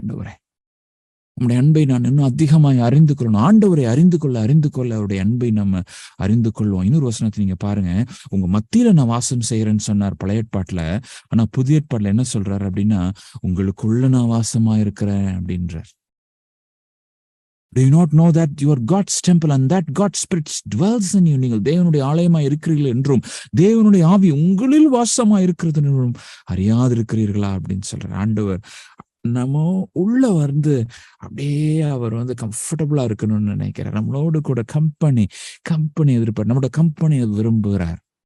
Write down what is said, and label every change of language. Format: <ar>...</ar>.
<ta>ஆண்டவரே நம்முடைய அன்பை நான் இன்னும் அதிகமாக அறிந்து கொள்ளணும். ஆண்டவரை அறிந்து கொள்ள அவருடைய அன்பை நம்ம அறிந்து கொள்வோம். இன்னொரு வசனத்தை நீங்க பாருங்க. உங்க மத்தியில நான் வாசம் செய்யறேன்னு சொன்னார் பழைய ஏற்பாட்டுல. ஆனா புதிய ஏற்பாட்டுல என்ன சொல்றாரு அப்படின்னா, உங்களுக்குள்ள நான் வாசமா இருக்கிறேன் அப்படின்றார்.</ta> <en>Do you not know that you are God's temple and that God's Spirit dwells in you?</en> <ta>நீங்கள் தேவனுடைய ஆலயமா இருக்கிறீர்கள் என்றும் தேவனுடைய ஆவி உங்களில் வாசமா இருக்கிறது என்றும் அறியாதிருக்கிறீர்களா அப்படின்னு சொல்றார் ஆண்டவர். நம்ம உள்ள வந்து அப்படியே அவர் வந்து கம்ஃபர்டபுளா இருக்கணும்னு நினைக்கிறார். நம்மளோடு கூட கம்பெனி எதிர்பார்த்து நம்மளோட கம்பெனி விரும்புகிறார்.</ta>